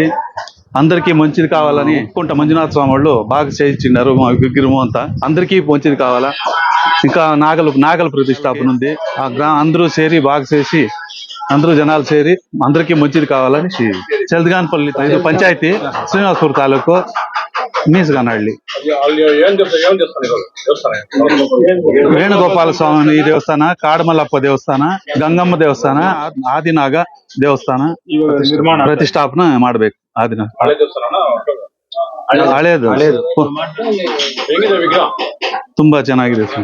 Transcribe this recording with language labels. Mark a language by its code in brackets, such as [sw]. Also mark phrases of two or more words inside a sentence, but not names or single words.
[te] అందరికీ మంచిది కావాలని కుంట మంజునాథ స్వామి వాళ్ళు బాగా చేయించిన్నారు. మా విగ్రహం అంతా అందరికీ మంచిది కావాలా. ఇంకా నాగల ప్రతిష్టాపన ఉంది. అందరూ సేరి బాగా చేసి అందరూ జనాలు సేరి అందరికీ మంచిది కావాలని చెల్దిగానపల్లి పంచాయతీ శ్రీనివాసపూర్ తాలూకు మీసగానహಳ್ಳಿ [kn] ವೇಣುಗೋಪಾಲ ಸ್ವಾಮಿ ದೇವಸ್ಥಾನ, ಕಾಡಮಲ್ಲಪ್ಪ ದೇವಸ್ಥಾನ, ಗಂಗಮ್ಮ ದೇವಸ್ಥಾನ, ಆದಿನಾಗ ದೇವಸ್ಥಾನ ಪ್ರತಿಷ್ಠಾಪನೆ ಮಾಡ್ಬೇಕು. ಆದಿನಾಗ ಹಳೇದು ತುಂಬಾ ಚೆನ್ನಾಗಿದೆ ಸರ್.